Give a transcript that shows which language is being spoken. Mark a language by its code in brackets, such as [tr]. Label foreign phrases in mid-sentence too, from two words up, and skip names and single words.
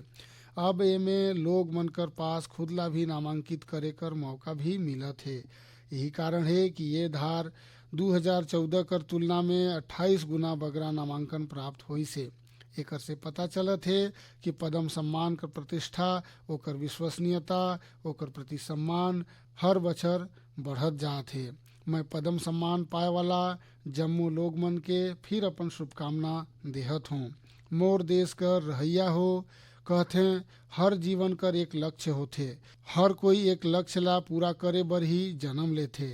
[hne] अब एमे लोग मन कर पास खुद ला भी नामांकित करे कर मौका भी मिलत है। यही कारण है कि ये धार 2014 कर तुलना में 28 गुना बगरा नामांकन प्राप्त हुई से। एकर से पता चलत है कि पद्म सम्मान कर प्रतिष्ठा, ओकर विश्वसनीयता, ओकर प्रति सम्मान हर बछर बढ़त जात है। मैं पद्म सम्मान पाए वाला जम्मू लोग मन के फिर अपन शुभकामना देहत हूँ। मोर देश कर रहिया हो, कहथे हर जीवन कर एक लक्ष्य होथे, हर कोई एक लक्ष्य ला पूरा करे बर ही जन्म लेथे।